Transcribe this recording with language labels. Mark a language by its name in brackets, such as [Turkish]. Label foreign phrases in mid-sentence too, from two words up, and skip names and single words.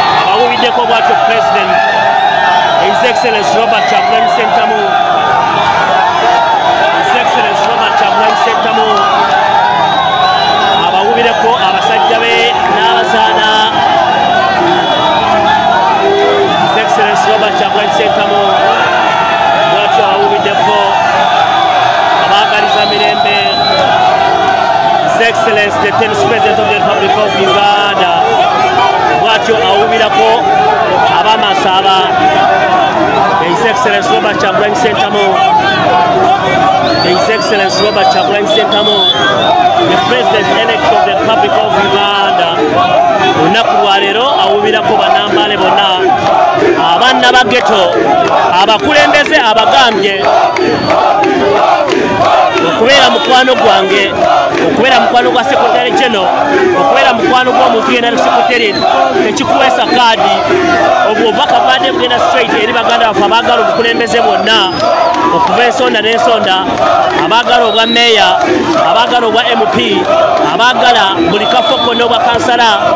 [Ganda] Abawuliddeko bw'atyo President, His Excellency Robert Kyagulanyi Ssentamu His Excellency Robert Kyagulanyi Ssentamu abawubireko abasajja be n'abazaana. His Excellency Robert Kyagulanyi Ssentamu bw'atyo abawubiddeko abaagaliza mirembe. [English] His Excellency the tenth President of the Republic of Uganda [Ganda] bw'atyo awubirako abamasaaba. His Excellency Robert Kyagulanyi Ssentamu, His Excellency Robert Kyagulanyi Ssentamu, [English] the President-elect of the Republic of Uganda. [Ganda] Olunaku lwa leero awuubirako bannambaale bonna, abaana ba ghetto, abakulembeze abagambye okubeera mukwano gwange, okubeera mukwano gwa [English] Secretary General, [Ganda] okubeera mukwano gw'omuntu yenna ne Secretary, Kuweesa kaadi, obwo obubaka bubadde bugenda straight eri baganda baffe abaagala obukulembeze bwonna, okuva ensonda n'ensonda, abaagala obwa mmeeya, abaagala obwa M P, abaagala buli kafo konna obwa kansala.